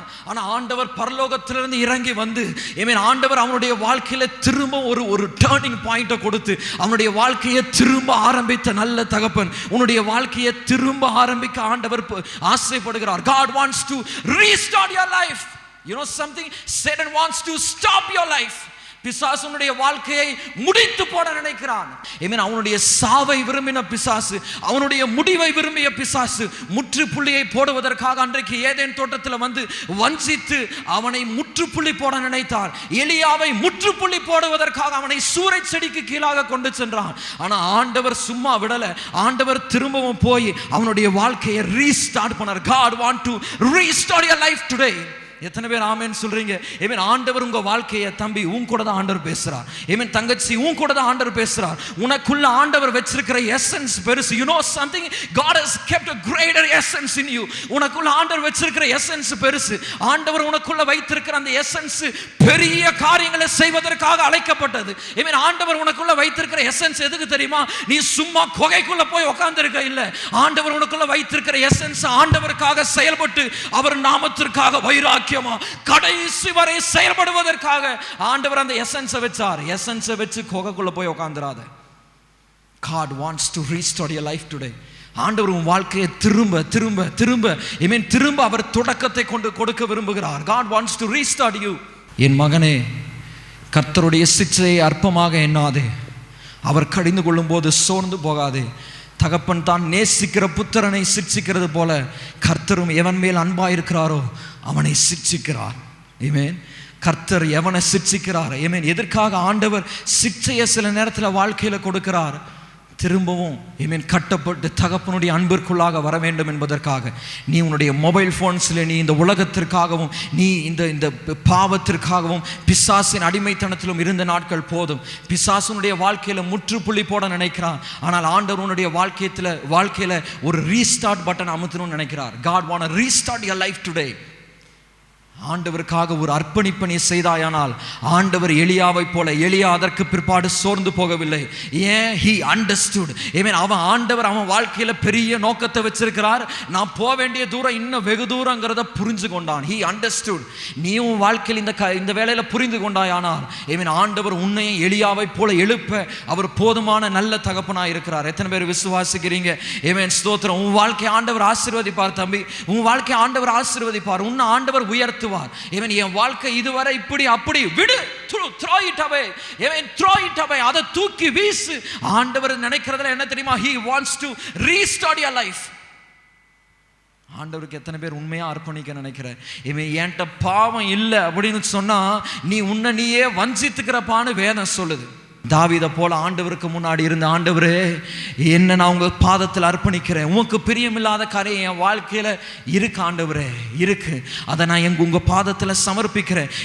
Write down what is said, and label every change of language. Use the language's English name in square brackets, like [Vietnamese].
[Tamil] ஆனா ஆண்டவர் பரலோகத்திலிருந்து இறங்கி வந்து ஆண்டவர் அவனுடைய வாழ்க்கையில திரும்ப ஒரு டர்னிங் பாயிண்ட்டை கொடுத்து அவனுடைய வாழ்க்கையை திரும்ப ஆரம்பித்த நல்ல தகப்பன். உன்னுடைய வாழ்க்கையை திரும்ப ஆரம்பிக்க ஆண்டவர் ஆசைப்படுகிறார். [English] God wants to restart your life. You know something? Satan wants to stop your life. [Tamil] பிசாசு உன்னுடைய வாழ்க்கையை முடித்து போட நினைக்கிறான். அவனுடைய சாவை விரும்பின பிசாசு, அவனுடைய முடிவை விரும்பிய பிசாசு முற்றுப்புள்ளியை போடுவதற்காக அன்றைக்கு ஏதேன் தோட்டத்தில் வந்து வஞ்சித்து அவனை முற்றுப்புள்ளி போட நினைத்தான். எலியாவை முற்றுப்புள்ளி போடுவதற்காக அவனை சூரை செடிக்கு கீழாக கொண்டு சென்றான். ஆனா ஆண்டவர் சும்மா விடல. ஆண்டவர் திரும்பவும் போய் அவனுடைய வாழ்க்கையை ரீஸ்டார்ட் பண்ணார். [English] God want to restart your life today. [Tamil] எத்தனை பேர் ஆமென் சொல்றீங்க? ஆண்டவர் உங்க வாழ்க்கையை, தம்பி உன் கூட தான் ஆண்டவர் பேசுறார். தங்கச்சி உன் கூட தான் ஆண்டவர் பேசுறார். உனக்குள்ள ஆண்டவர் வச்சிருக்கிற எசன்ஸ் பெருசு. [English] You know something? God has kept a greater essence in you. [Tamil] உனக்குள்ள ஆண்டவர் வச்சிருக்கிற எசன்ஸ் பெருசு. ஆண்டவர் உனக்குள்ள வைத்திருக்கிற அந்த எசன்ஸ் பெரிய காரியங்களை செய்வதற்காக அழைக்கப்பட்டது. ஆண்டவர் உனக்குள்ள வைத்திருக்கிற எசன்ஸ் எதுக்கு தெரியுமா? நீ சும்மா குகைக்குள்ள போய் உட்கார்ந்திருக்க இல்ல. ஆண்டவர் உனக்குள்ள வைத்திருக்கிற எசன்ஸ் ஆண்டவருக்காக செயல்பட்டு அவர் நாமத்திற்காக வைராக்கியம் கடைசி வரை செயல்படுவதற்காக ஆண்டவர் அந்த எசன்ஸை வச்சார். எசன்ஸை வச்சு கோகைக்குள்ள போய் உட்கார்ந்துராத. [English] God wants to restore your life today. [Tamil] ஆண்டவர் உன் வாழ்க்கையை திரும்ப திரும்ப திரும்ப திரும்ப அவர் தொடக்கத்தை கொண்டு கொடுக்க விரும்புகிறார். [English] God wants to restart you. [Tamil] என் மகனே, கர்த்தருடைய சிட்சையை அற்பமாக எண்ணாதே. அவர் கடிந்து கொள்ளும் போது சோர்ந்து போகாதே. தகப்பன் தான் நேசிக்கிற புத்திரனை சிட்சிக்கிறது போல கர்த்தரும் எவன் மேல் அன்பாயிருக்கிறாரோ அவனை சிட்சிக்கிறார். ஆமென். கர்த்தர் எவனை சிட்சிக்கிறார்? எதற்காக ஆண்டவர் சிட்சையை சில நேரத்தில் வாழ்க்கையில கொடுக்கிறார்? திரும்பவும் கட்டப்பட்டு தகப்பனுடைய அன்பிற்குள்ளாக வர வேண்டும் என்பதற்காக. நீ உன்னுடைய மொபைல் ஃபோன்ஸில் நீ இந்த உலகத்திற்காகவும் நீ இந்த பாவத்திற்காகவும் பிசாசின் அடிமைத்தனத்திலும் இருந்த நாட்கள் போதும். பிசாசுனுடைய வாழ்க்கையில் முற்றுப்புள்ளி போட நினைக்கிறான். ஆனால் ஆண்டவர் உன்னுடைய வாழ்க்கையில் ஒரு ரீஸ்டார்ட் பட்டன் அமுத்தணும்னு நினைக்கிறார். [English] God want to restart your life today. [Tamil] ஆண்டவருக்காக ஒரு அர்ப்பணிப்பை நீ செய்தாயானால் ஆண்டவர் எலியாவை போல, எலியா அதற்கு பிற்பாடு சோர்ந்து போகவில்லை. ஏன்? [English] he understood. [Tamil] அவன் ஆண்டவர் அவன் வாழ்க்கையில பெரிய நோக்கத்தை வச்சிருக்கிறார். நான் போக வேண்டிய தூரம் இன்னும் வெகு தூரங்கிறத புரிஞ்சு கொண்டான். [English] he understood. [Tamil] நீயும் வாழ்க்கையில் இந்த வேளையில புரிந்து கொண்டாயானால் ஆண்டவர் உன்னையும் எலியாவை போல எழுப்ப அவர் போதுமான நல்ல தகப்பனாய் இருக்கிறார். எத்தனை பேர் விசுவாசிக்கிறீங்க? ஸ்தோத்திரம். உன் வாழ்க்கை ஆண்டவர் ஆசீர்வதிப்பார். தம்பி, உன் வாழ்க்கை ஆண்டவர் ஆசீர்வதிப்பார். உன்னை ஆண்டவர் உயர்த்துவார். உயர்த்துவார். ஆமென். என் வாழ்க்கை இதுவரை இப்படி அப்படி விடு, [English] throw it away. [Tamil] Amen. [English] throw it away. [Tamil] அதை தூக்கி வீசு. ஆண்டவர் நினைக்கிறதுல என்ன தெரியுமா? [English] he wants to restart your life. [Tamil] ஆண்டவருக்கு எத்தனை பேர் உண்மையா அர்ப்பணிக்க நினைக்கிற? இவன் என்கிட்ட பாவம் இல்லை அப்படின்னு சொன்னா நீ உன்னை நீயே வஞ்சித்துக்கிறப்பான்னு வேதம் சொல்லுது. தாவீதை போல ஆண்டவருக்கு முன்னாடி இருந்த, ஆண்டவரே என்ன நான் உங்க பாதத்தில் அர்ப்பணிக்கிறேன், உனக்கு பிரியமில்லாத காரியம் என் வாழ்க்கையில இருக்கு ஆண்டவரே, இருக்கு, அதை நான் உங்க பாதத்தில் சமர்ப்பிக்கிறேன்.